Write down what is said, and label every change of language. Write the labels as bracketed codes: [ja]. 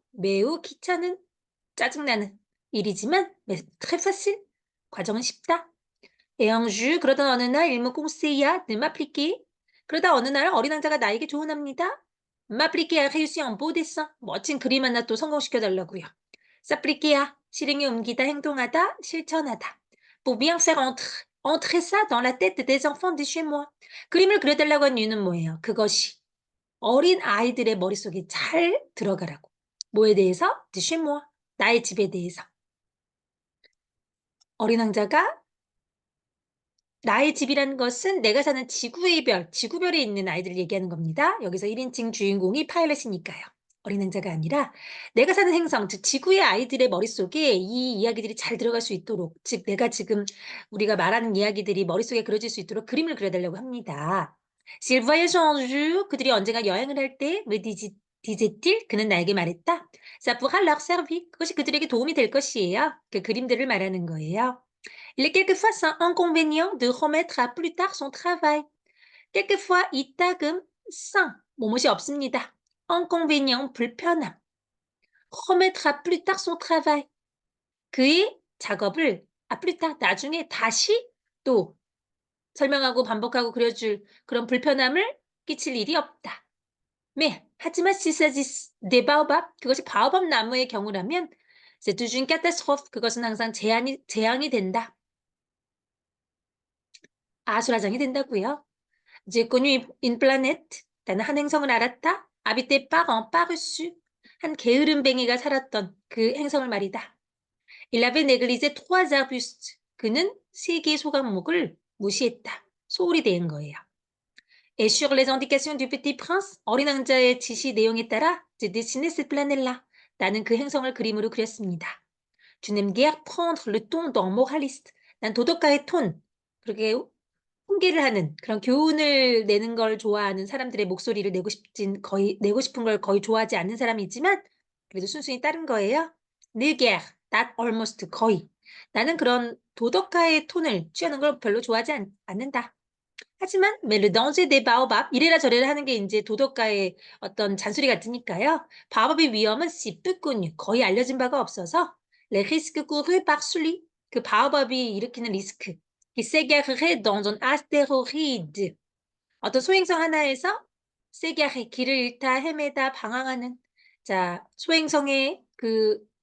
[ko] 매우 귀찮은, 짜증나는 일이지만 [fr] mais très facile. [ko] 과정은 쉽다. [fr] et un jour, [ko] 그러던 어느 날 [fr] il me conseilla de m'appliquer. [ko] 그러다 어느 날 어린 왕자가 나에게 조언합니다. [fr] m'appliquer à réussir un beau dessin. [ko] 멋진 그림 하나 또 성공시켜달라고요. s'appliquer 실행에 옮기다, 행동하다, 실천하다. [fr] pour bien faire entrer ça dans la tête des enfants de chez moi. [ko] 그림을 그려달라고 한 이유는 뭐예요? 그것이 어린 아이들의 머릿속에 잘 들어가라고. 뭐에 대해서? [fr] de chez moi. [ko] 나의 집에 대해서. 어린 왕자가 나의 집이라는 것은 내가 사는 지구의 별, 지구별에 있는 아이들을 얘기하는 겁니다. 여기서 1인칭 주인공이 파일럿이니까요. 어린 왕자가 아니라 내가 사는 행성, 즉 지구의 아이들의 머릿속에 이 이야기들이 잘 들어갈 수 있도록, 즉 내가 지금 우리가 말하는 이야기들이 머릿속에 그려질 수 있도록 그림을 그려달라고 합니다. [fr] S'ils voyagent un jour, [ko] 그들이 언젠가 여행을 할 때, [fr] me disait-il, [ko] 그는 나에게 말했다. [fr] Ça pourra leur servir. [ko] 그것이 그들에게 도움이 될 것이에요. 그 그림들을 말하는 거예요. [fr] Il est quelquefois sans inconvénient de remettre à plus tard son travail. [ko] quelquefois 이따금 sans 뭐뭇이 없습니다. inconvénient 불편함. [fr] remettre à plus tard son travail. [ko] 그의 작업을 [fr] à plus tard [ko] 나중에 다시 또 설명하고 반복하고 그려줄 그런 불편함을 끼칠 일이 없다. [fr] mais [ko] 하지만 [fr] s'il s'agit des baobabs [ko] 그것이 바오밥 나무의 경우라면 [fr] c'est toujours une catastrophe. [ko] 그것은 항상 재앙이 된다. 아수라장이 된다고요. [fr] J'ai connu une planète. [ko] 나는 한 행성을 알았다. [fr] habité par un paresseux. [ko] 한 게으름뱅이가 살았던 그 행성을 말이다. [fr] Il avait négligé 3 arbustes. [ko] 그는 3개의 소각목을 무시했다. 소홀히 대한 거예요. [fr] Et sur les indications du petit prince, [ko] 어린 왕자의 지시 내용에 따라 [fr] j'ai dessiné cette planète-là. [ko] 나는 그 행성을 그림으로 그렸습니다. [fr] Tu n'aimes guère prendre le ton d'un moraliste. [ko] 난 도덕가의 톤, 그렇게 훈계를 하는 그런 교훈을 내는 걸 좋아하는 사람들의 목소리를 내고 싶은 걸 거의 좋아하지 않는 사람이지만 그래도 순순히 따른 거예요. [fr] Ne guère, [en] not almost, [ko] 거의. 나는 그런 도덕가의 톤을 취하는 걸 별로 좋아하지 않는다. 하지만 [fr] mais le danger des baobabs [ko] 이래라 저래라 하는 게 이제 도덕가의 어떤 잔소리 같으니까요. 바오밥의 위험은 [fr] si peu connu, [ko] 거의 알려진 바가 없어서 [fr] les risques courus par celui [ko] 그 바오밥이 일으키는 리스크 [fr] qui s'égarerait dans un astéroïde [ko] 어떤 소행성 하나에서 s'égarer 길을 잃다 헤매다 방황하는 자 소행성에 그